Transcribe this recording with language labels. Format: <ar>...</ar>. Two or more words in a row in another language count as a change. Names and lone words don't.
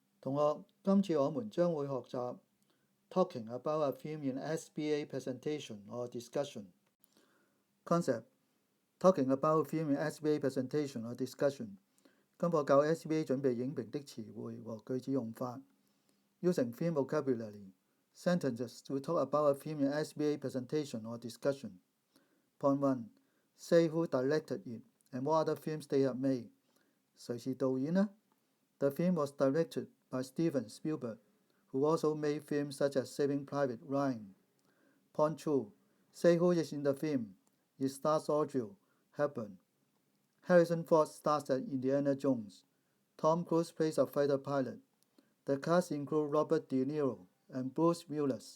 <zh>同學，今次我們將會學習</zh> <en>Talking about a film in SBA Presentation or Discussion. Concept: Talking about a film in SBA Presentation or Discussion.</en> <zh>今課教 SBA 準備影評的詞彙和句子用法。</zh> <en>Using film vocabulary. Sentences to talk about a film in SBA Presentation or Discussion. Point 1. Say who directed it and what other films they have made.</en> <zh>誰是導演呢?</zh> <en>The film was directed by Steven Spielberg, who also made films such as Saving Private Ryan. Point 2. Say who is in the film. It stars Audrey Hepburn. Harrison Ford stars as Indiana Jones. Tom Cruise plays a fighter pilot. The cast includes Robert De Niro and Bruce Willis.</en>